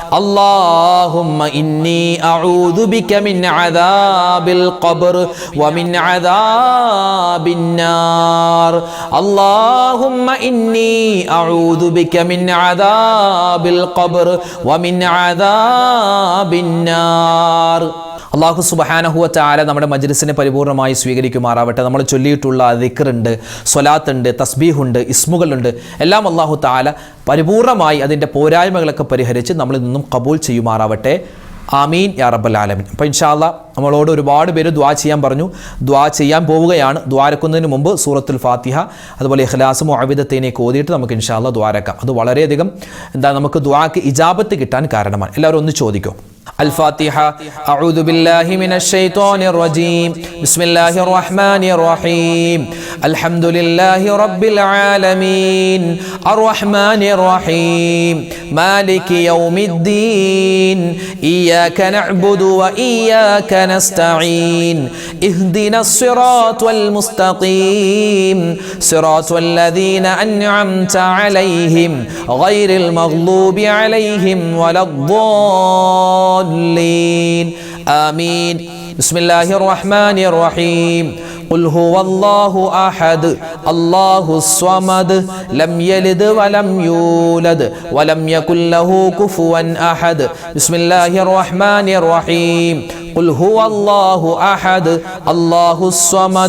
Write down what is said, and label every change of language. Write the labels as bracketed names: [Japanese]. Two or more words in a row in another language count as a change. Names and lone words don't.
[Arabic] اللهم إني أعوذ بك من عذاب القبر ومن عذاب النار. اللهم إني أعوذ بك من عذاب القبر ومن عذاب النار. الله سبحانه وتعالى [Malayalam] നമ്മുടെ മജ്ലിസിനെ പരിപൂർണമായി സ്വീകരിക്കുമാറാവട്ടെ. നമ്മൾ ചൊല്ലിയിട്ടുള്ള ദിക്റുണ്ട്, സ്വലാത്തുണ്ട്, തസ്ബീഹുണ്ട്, ഇസ്മുകളുണ്ട്, എല്ലാം [Arabic] الله تعالى [Malayalam] പരിപൂർണമായി അതിൻ്റെ പോരായ്മകളൊക്കെ പരിഹരിച്ച് നമ്മളിൽ നിന്നും ഖബൂൽ ചെയ്യുമാറാവട്ടെ. [Arabic] آمين يا رب العالمين. [Malayalam] അപ്പോൾ [Arabic] إن شاء الله [Malayalam] നമ്മളോട് ഒരുപാട് പേര് ദുആ ചെയ്യാൻ പറഞ്ഞു. ദുആ ചെയ്യാൻ പോവുകയാണ്. ദുആരക്കുന്നതിന് മുമ്പ് സൂറത്തുൽ ഫാത്തിഹ അതുപോലെ ഇഖ്ലാസും മുഅവ്വിദത്തൈനൊക്കെ ഓതിയിട്ട് നമുക്ക് [Arabic] إن شاء الله [Malayalam] ദുആരക്കാം. അത് വളരെയധികം നമുക്ക് ദുആക്ക് ഇജാബത്ത് കിട്ടാൻ കാരണമാണ്. എല്ലാവരും ഒന്ന് ചോദിക്കും. [Arabic] الفاتحة. أعوذ بالله من الشيطان الرجيم. بسم الله الرحمن الرحيم. الحمد لله رب العالمين الرحمن الرحيم مالك يوم الدين إياك نعبد وإياك نستعين اهدنا الصراط المستقيم صراط الذين أنعمت عليهم غير المغضوب عليهم ولا الضالين آمين. بسم الله الرحمن الرحيم قل هو الله أحد الله الصمد لم يلد ولم يولد ولم يكن له كفوا أحد بسم الله الرحمن الرحيم قل هو الله أحد الله الصمد